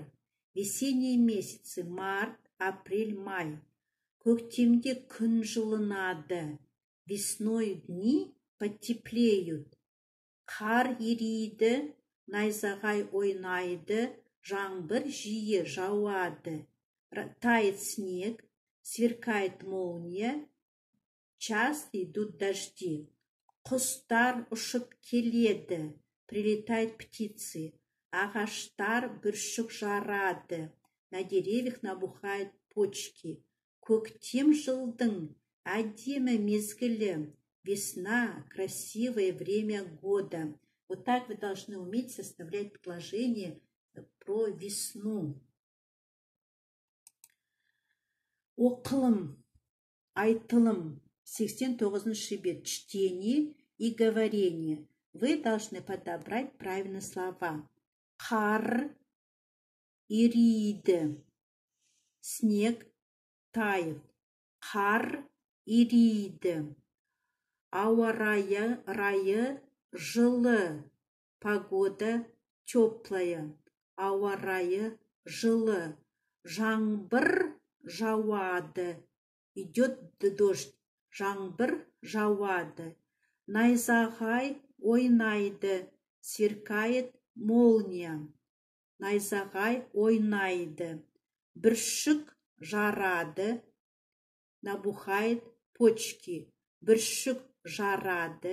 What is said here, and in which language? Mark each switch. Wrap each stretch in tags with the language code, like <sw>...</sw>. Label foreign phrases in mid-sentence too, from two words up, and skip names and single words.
<ru>Весенние месяцы – март, апрель, май.</ru> <kk>Көктемде күн жылынады.</kk> <ru>Весной дни потеплеют.</ru> <kk>Қар ериді, найзағай ойнайды, жаңбыр жиі жауады.</kk> <ru>Тает снег, сверкает молния, часто идут дожди.</ru> <kk>Құстар ұшып келеді,</kk> <ru>прилетают птицы.</ru> <kk>Ағаштар бүршік жарады.</kk> <ru>На деревьях набухают почки.</ru> <kk>Көктем жылдың әдемі мезгілі.</kk> <ru>Весна – красивое время года. Вот так вы должны уметь составлять предложение про весну.</ru> <kk>Оқылым, айтылым. 89-шы бет.</kk> <ru>Чтение и говорение. Вы должны подобрать правильные слова.</ru> <kk>Қар ериді.</kk> <ru>Снег тает.</ru> <kk>қар ериді. Ауа райы жылы.</kk> <ru>Погода теплая.</ru> <kk>Ауа райы жылы. Жаңбыр жауады.</kk> <ru>Идет дождь.</ru> <kk>Жаңбыр жауады. Найзағай ойнайды.</kk> <ru>Сверкает молния.</ru> <kk>Найзағай ойнайды. Бүршік жарады.</kk> <ru>Набухает почки.</ru> <kk>Бүршік жарады.</kk>